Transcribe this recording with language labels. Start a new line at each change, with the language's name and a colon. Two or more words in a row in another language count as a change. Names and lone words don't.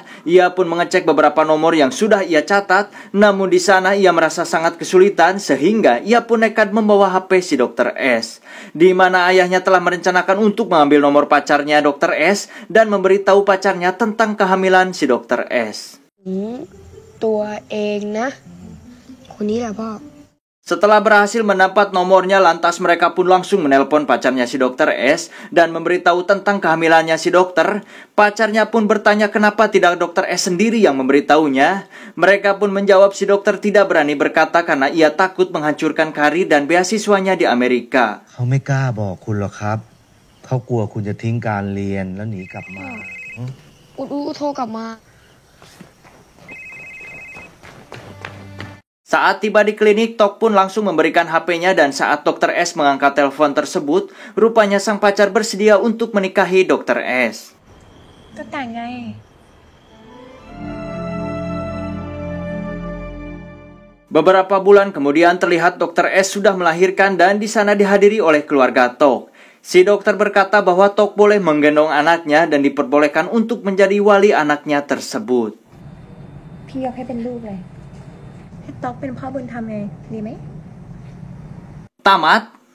Indonesian: Ia pun mengecek beberapa nomor yang sudah ia catat. Namun di sana ia merasa sangat kesulitan sehingga ia pun nekat membawa HP si Dr. S. Di mana ayahnya telah merencanakan untuk mengambil nomor pacarnya Dr. S dan memberitahu pacarnya tentang kehamilan si Dr. S.
Thai: ตัวเองนะคนนี้แหละพ่อ
Indonesian: Setelah berhasil mendapat nomornya, lantas mereka pun langsung menelpon pacarnya si Dr. S dan memberitahu tentang kehamilannya si dokter. Pacarnya pun bertanya kenapa tidak Dr. S sendiri yang memberitahunya. Mereka pun menjawab si dokter tidak berani berkata karena ia takut menghancurkan karir dan beasiswanya di Amerika.
Thai: เขาไม่กล้าบอกคุณหรอกครับ เขากลัวคุณจะทิ้งการเรียนแล้วหนีกลับมา อูโทรกลับมา
Indonesian: Saat tiba di klinik, Tok pun langsung memberikan HP-nya dan saat Dr. S mengangkat telepon tersebut, rupanya sang pacar bersedia untuk menikahi Dr. S.
Thai: ก็แต่งไง
Indonesian: Beberapa bulan kemudian terlihat Dr. S sudah melahirkan dan di sana dihadiri oleh keluarga Tok. Si dokter berkata bahwa Tok boleh menggendong anaknya dan diperbolehkan untuk menjadi wali anaknya tersebut.
Thai: พี่ยกให้เป็นลูกเลย ให้ต๊อกเป็นพ่อบุญธรรมไงดีไหม
Indonesian: Tamat.